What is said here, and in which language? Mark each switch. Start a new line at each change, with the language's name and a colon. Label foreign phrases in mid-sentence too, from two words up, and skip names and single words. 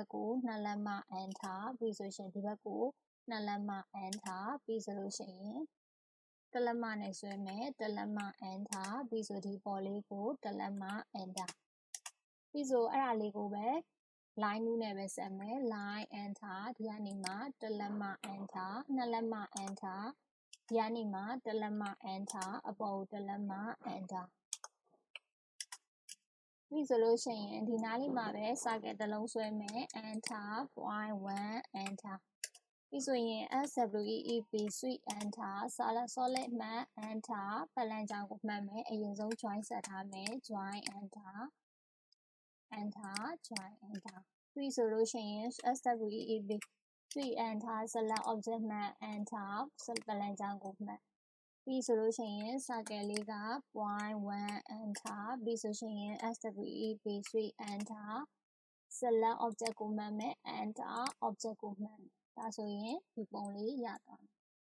Burmese: ကို2လက်မှ enter ပြီးဆိုရှင်ဒီဘက်ကို2လက်မှ enter ပြီးဆိုလို့ရှိရင်1လက်မှနဲ့ဆွဲမယ်1လက်မှ enter ပြီးဆိုဒီပေါ်လေးကို1လက်မှ enter ပြီးဆိုအဲ့ဒါလေးကိုပဲ line 2နဲ့ပဲဆက်မယ်
English: line enter
Burmese: ဒီကနေမှ1လက်မှ enter 2လက်မှ enter ဒီကနေမှ1လက်မှ enter အပေါ်ကို1လက်မှ enter ပြီးဆိုလို့ရှိရင်ဒီနားလေးမှာပဲ circle တစ်လုံးဆွဲမယ်
English: enter point 1 enter
Burmese: ပြီးဆိုရင်
English: SWEEP sweep enter solid
Burmese: မှတ် enter ပတ်လမ်းကြောင်းကိုမှတ်မယ်အရင်ဆုံး join ဆက်ထားမယ်
English: join enter join enter
Burmese: ပြီးဆိုလို့ရှိရင်
English: SWEEP sweep enter select object
Burmese: မှတ် enter ပတ်လမ်းကြောင်းကိုမှတ်ပြီးဆိုလို့ရှိရင် circle လေးက
English: point 1 enter
Burmese: ပြီးဆိုရှင်
English: SWEEP sweep enter select object
Burmese: ကိုမှတ်မယ်
English: enter object
Burmese: ကိုမှတ်မယ်ဒါဆိုရင်ဒီပုံလေးရသွားမယ်